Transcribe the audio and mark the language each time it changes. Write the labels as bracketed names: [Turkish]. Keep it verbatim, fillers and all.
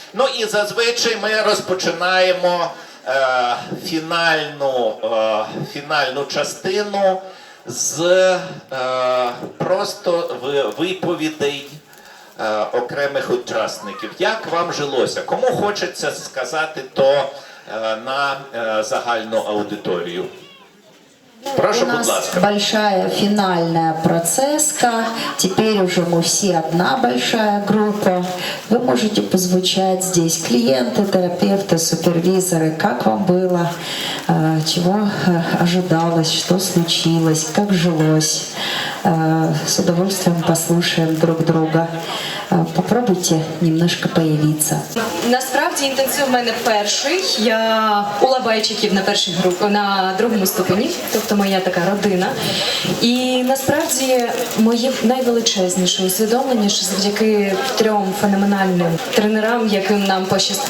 [Ukrainian] Ну і зазвичай ми розпочинаємо фінальну, фінальну частину з е, просто виповідей е, окремих учасників. Як вам жилося? Кому хочеться сказати то е, на е, загальну аудиторію? Прошу, У нас будь ласка. [Russian] Большая финальная процесска. Теперь уже мы все одна большая группа. Вы можете позвучать здесь клиенты, терапевты, супервизоры. Как вам было? Чего ожидалось? Что случилось? Как жилось? С удовольствием послушаем друг друга. Попробуйте немножко появиться. [Ukrainian] Насправді інтенсив у мене перший. Я у Лабайчиків на першій групі, на другому ступені, тобто моя така родина. І насправді моє найвеличезніше усвідомлення, що завдяки трьом феноменальним тренерам, яким нам пощаст...